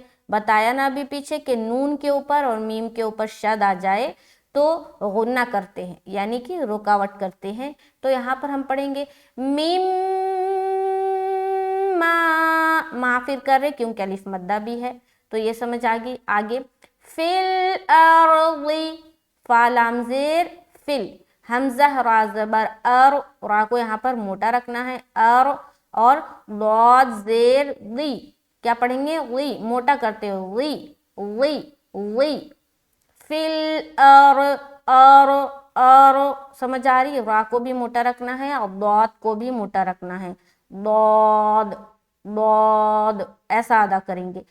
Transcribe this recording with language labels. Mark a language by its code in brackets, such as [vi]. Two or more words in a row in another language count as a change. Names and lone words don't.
[ur] بتایا نا ابھی پیچھے کہ نون کے اوپر اور میم کے اوپر شد آ جائے تو غنہ کرتے ہیں، یعنی کہ رکاوٹ کرتے ہیں. تو یہاں پر ہم پڑھیں گے مما، ما پھر کر رہے کیونکہ الف مدہ بھی ہے، تو یہ سمجھ آ گئی. آگے [ar] فل ارضی، [ur] فا لام زیر فل، حمزہ را زبر ار، را کو یہاں پر موٹا رکھنا ہے ار، اور ضاد زیر ضی، کیا پڑھیں گے؟ ضی، موٹا کرتے ہوئے ضی ضی. [ar] فل ار ار ار، [ur] سمجھ آ رہی ہے؟ را کو بھی موٹا رکھنا ہے اور ضاد کو بھی موٹا رکھنا ہے، ضاد ضاد ایسا ادا کریں گے.